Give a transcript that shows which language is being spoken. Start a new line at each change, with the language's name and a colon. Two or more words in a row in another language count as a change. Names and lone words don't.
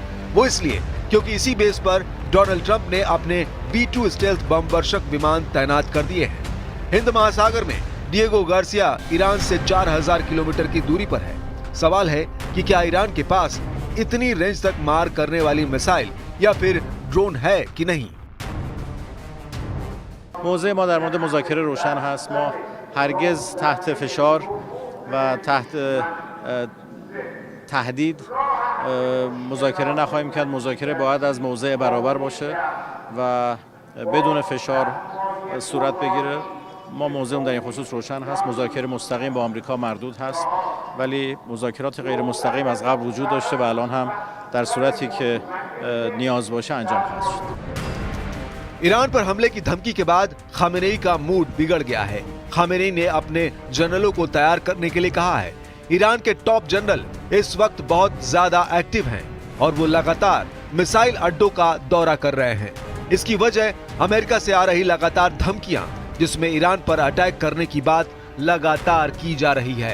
Hindi: वो इसलिए क्योंकि इसी बेस पर डोनाल्ड ट्रंप ने अपने B-2 स्टेल्थ बम वर्षक विमान तैनात कर दिए हैं। हिंद महासागर में डिएगो गार्सिया ईरान से 4000 किलोमीटर की दूरी पर है। सवाल है कि क्या ईरान के पास इतनी रेंज तक मार करने वाली मिसाइल या फिर ड्रोन है कि नहीं।
Persian: موضع ما در مورد مذاکره روشن هست. ما هرگز تحت فشار و تحت تهدید مذاکره نخواهیم کرد. مذاکره باید از موضع برابر باشه و بدون فشار صورت بگیره. ما موضعم در این خصوص روشن هست. مذاکره مستقیم با آمریکا مردود هست، ولی مذاکرات غیر مستقیم از قبل وجود داشته و الان هم در صورتی که نیاز باشه انجام خواهد شد.
Hindi: ईरान पर हमले की धमकी के बाद खामेनेई का मूड बिगड़ गया है। खामेनेई ने अपने जनरलों को तैयार करने के लिए कहा है। ईरान के
English: top general
Hindi: इस वक्त बहुत ज्यादा एक्टिव हैं और वो लगातार मिसाइल अड्डों का दौरा कर रहे हैं। इसकी वजह अमेरिका से आ रही लगातार धमकियां, जिसमें ईरान पर अटैक करने की बात लगातार की जा रही है।